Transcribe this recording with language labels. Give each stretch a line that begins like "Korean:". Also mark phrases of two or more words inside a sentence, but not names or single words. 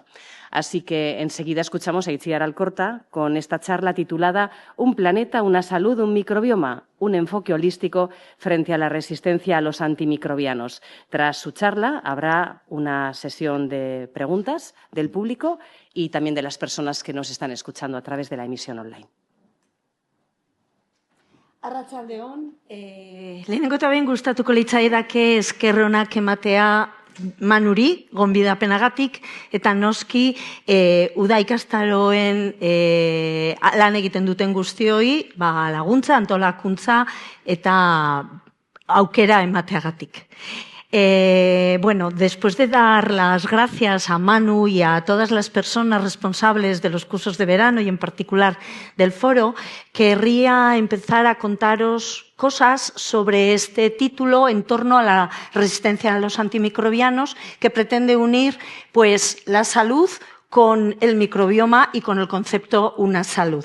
Spanish: Así que enseguida escuchamos a Itziar Alcorta con esta charla titulada Un planeta, una salud, un microbioma, un enfoque holístico frente a la resistencia a los antimicrobianos. Tras su charla habrá una sesión de preguntas del público y también de las personas que nos están escuchando a través de la emisión online.
Basque: Arratsaldeon, lehenengo eta behin gustatuko litzaidake esker onak ematea Manuri, gonbidapenagatik, eta noski uda ikastaroen lan egiten duten guztioi laguntza, antolakuntza eta aukera emateagatik.
Spanish: Bueno, después de dar las gracias a Manu y a todas las personas responsables de los cursos de verano y en particular del foro, querría empezar a contaros cosas sobre este título en torno a la resistencia a los antimicrobianos que pretende unir pues la salud con el microbioma y con el concepto una salud.